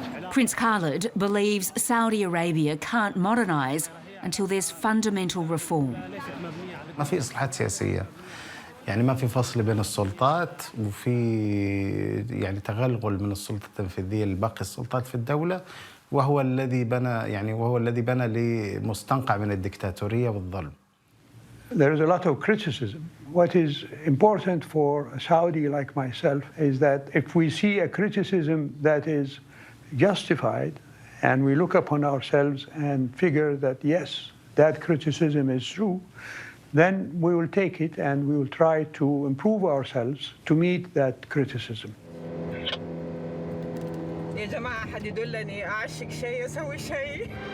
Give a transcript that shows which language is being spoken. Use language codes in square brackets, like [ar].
[en] Prince Khaled believes Saudi Arabia can't modernise until there's fundamental reform. [ar] ما في إصلاحات سياسية، يعني ما في فصل بين السلطات، وفي يعني تغلغل من السلطة التنفيذية لباقي السلطات في الدولة، وهو الذي بنى لمستنقع من الدكتاتورية والظلم. [en] There is a lot of criticism. What is important for a Saudi like myself is that if we see a criticism that is justified and we look upon ourselves and figure that yes, that criticism is true, then we will take it and we will try to improve ourselves to meet that criticism. [ar] يا جماعة حد يدلني أعشق شيء أسوي شيء.